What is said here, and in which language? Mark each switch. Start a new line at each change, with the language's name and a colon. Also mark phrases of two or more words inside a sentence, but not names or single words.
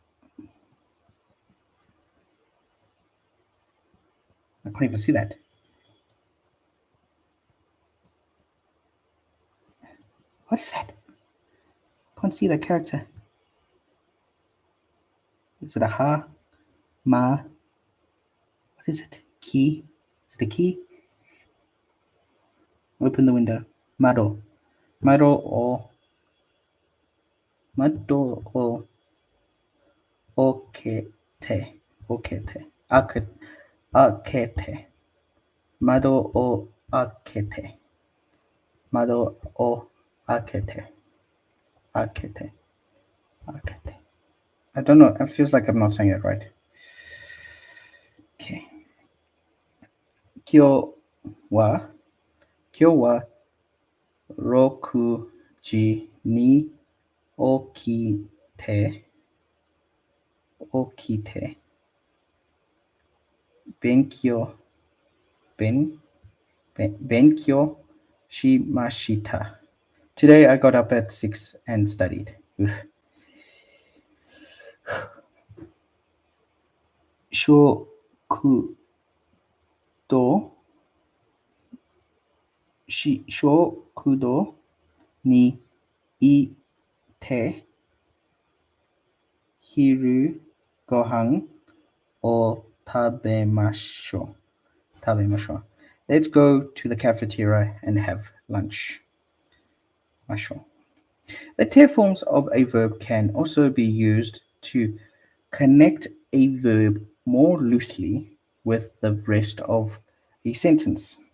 English: I can't even see that. What is that? Can't see that character. Is it a ha? Ma? What is it? Key? Is it a key? Open the window.
Japanese: Mado. 窓を。窓を. おけて。おけて. 開けて。窓を開けて. 窓を開けて. 開けて。開けて.
English: I don't know. It feels like I'm not saying it right.
Japanese: Okay. 今日は. 今日は。六時に起きて. 起きて。勉強. 勉強しました.
English: Today I got up at 6 and studied.
Japanese: 食堂食堂にいて昼ご飯を食べましょう. Tabemashou.
English: Let's go to the cafeteria and have lunch.
Japanese: Masho.
English: The te forms of a verb can also be used to connect a verb more loosely with the rest of a sentence.